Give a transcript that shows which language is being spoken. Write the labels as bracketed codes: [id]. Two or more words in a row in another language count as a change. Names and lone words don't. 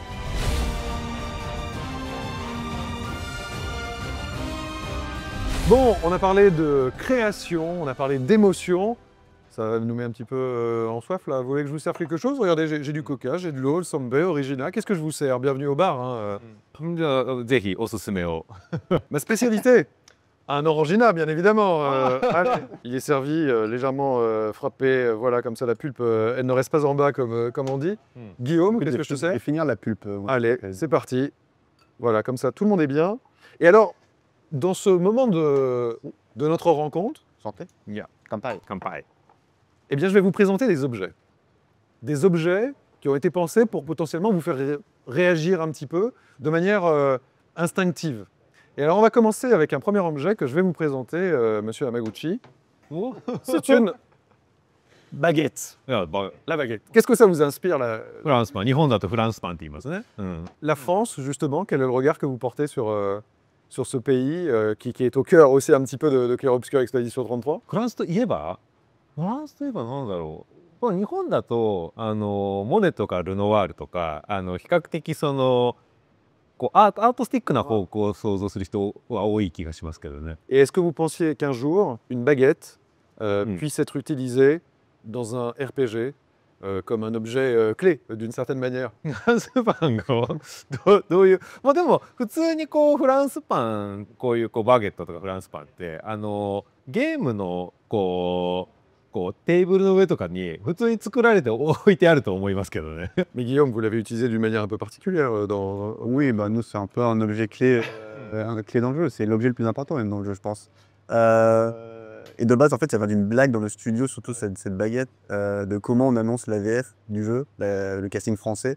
[fr] Bon, on a parlé de création, on a parlé d'émotion. Ça nous met un petit peu en soif là. Vous voulez que je vous serve quelque chose? Regardez, j'ai du coca, j'ai de l'eau, le sambé, original. Qu'est-ce que je vous sers? Bienvenue au bar. Hein. [ja] ぜひおすすめを。 [fr] Ma spécialité, un orangina, bien évidemment. Allez. Il est servi légèrement frappé, voilà, comme ça la pulpe, elle ne reste pas en bas, comme on dit. Guillaume, qu'est-ce que je te sais? Et finir la pulpe. Allez, c'est parti. Voilà, comme ça, tout le monde est bien. Et alors, dans ce moment de notre rencontre, Santé. Yeah. Kampai. Kampai. eh bien, je vais vous présenter des objets. Des objets qui ont été pensés pour potentiellement vous faire réagir un petit peu de manière instinctive. Et alors, on va commencer avec un premier objet que je vais vous présenter, monsieur Hamaguchi. C'est une baguette. [ja] いやば [fr] La baguette. Qu'est-ce que ça vous inspire, [ja] フランスパン、日本だとフランスパンって言いますね。 [fr] la France, justement? Quel est le regard que vous portez sur ce pays qui est au cœur aussi un petit peu de Clair Obscur Expédition 33? [ja] フランスといえばなんだろう。日本だとモネとかルノワールとか比較的そのこうアートスティックな方向を想像する人は多い気がしますけどね。 [fr] Et est-ce que vous pensiez qu'un jour, une baguette puisse être utilisée dans un RPG comme un objet clé, d'une certaine manière? [ja] フランスパンがどういう、まあでも普通にこうフランスパン、こういうバゲットとかフランスパンってゲームのこうテーブルの上とかに普通に作られて置いてあると思いますけどね。 [fr] Mais Guillaume, vous l'avez utilisé d'une manière un peu particulière dans... Oui, bah nous c'est un peu un objet clé, clé dans le jeu. C'est l'objet le plus important même dans le jeu, je pense. Et de base, en fait, ça vient d'une blague dans le studio, surtout cette baguette, de comment on annonce la VF du jeu, le casting français.